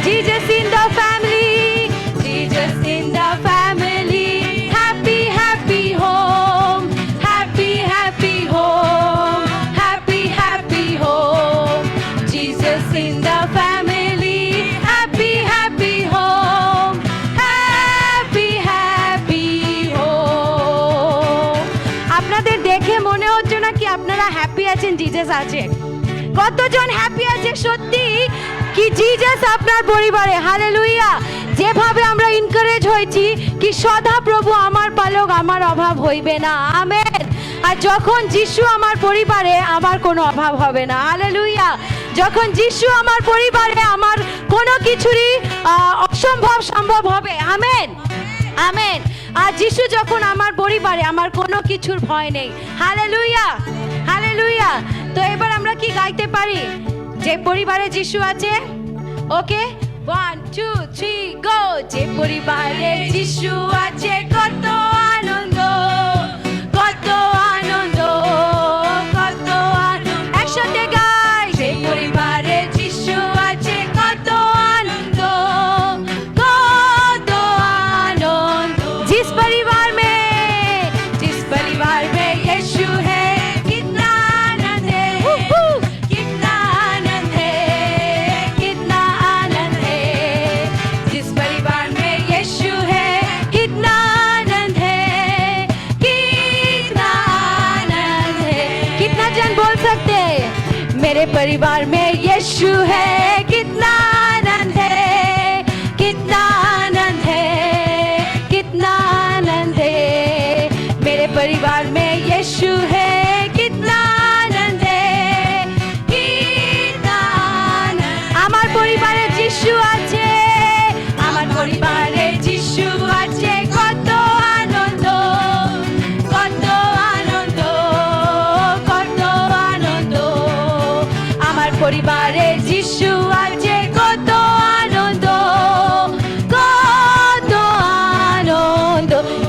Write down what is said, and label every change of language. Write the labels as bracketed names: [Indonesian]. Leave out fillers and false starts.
[English] Jesus in the family, Jesus in the family, happy happy home, happy happy home, happy happy home. Jesus in the family, happy happy home, happy happy home. [Bangla] আপনাদের দেখে মনে হচ্ছে না কি আপনারা happy আছেন, Jesus আছে? কতজন হ্যাপি আছে সত্যি কি জিজাস আপনার পরিবারে? হালেলুয়া। যেভাবে আমরা এনকারেজ হয়েছি কি সদা প্রভু আমার পালক, আমার অভাব হইবে না, আমেন। আর যখন যিশু আমার পরিবারে আমার কোনো অভাব হবে না, হালেলুয়া। যখন যিশু আমার পরিবারে আমার কোনো কিছুরই অসম্ভব সম্ভব হবে, আমেন, আমেন। আর যিশু যখন আমার পরিবারে আমার কোনো কিছুর ভয় নেই, হালেলুয়া, হালেলুয়া। তো এবার আমরা কি গাইতে পারি? যে পরিবারে যিশু আছে, ওকে 1 2 3 গো। যে পরিবারে যিশু আছে কত আনন্দ, কত আনন্দ, কত আনন্দ। একসাথে গাই, যে পরিবারে যিশু আছে কত আনন্দ, কত আনন্দ। [Hindi] जिस परिवार में यीशु है कितना आनंद है, कितना आनंद है, कितना आनंद है। जिस परिवार में यीशु है कितना आनंद है, कितना आनंद है। कितना जन बोल सकते हैं मेरे परिवार में यीशु है कितना आनंद है, कितना आनंद है, कितना आनंद है। मेरे परिवार में यीशु है कितना आनंद है, कितना आनंद। [Bangla] আমার পরিবারে যিশু আছে, আমার পরিবারে যিশু আছে কত আনন্দ, কত আনন্দ, কত আনন্দ। আমার পরিবারে যিশু আছে কত আনন্দ, কত आनंद।